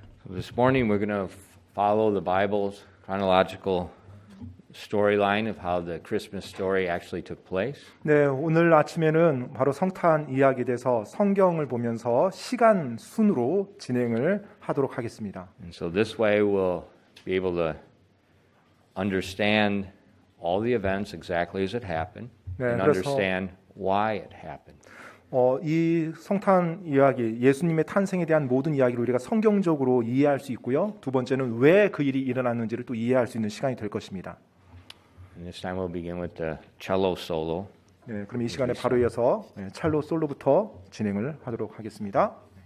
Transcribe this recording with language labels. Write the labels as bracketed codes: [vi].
[en] This morning we're going to follow the Bible's chronological storyline of how the Christmas story actually took place. [ko] 네, 오늘 아침에는 바로 성탄 이야기에 대해서 성경을 보면서 시간 순으로 진행을 하도록 하겠습니다. [en] And so this way we'll be able to understand all the events exactly as it happened [ko] 네, [en] and [ko] 그래서 [en] understand why it happened. [ko] 이 성탄 이야기, 예수님의 탄생에 대한 모든 이야기를 우리가 성경적으로 이해할 수 있고요. 두 번째는 왜 그 일이 일어났는지를 또 이해할 수 있는 시간이 될 것입니다. [en] And this time we'll begin with the cello solo. [ko] 네, 그럼 이 시간에 바로 이어서 첼로 솔로부터 진행을 하도록 하겠습니다.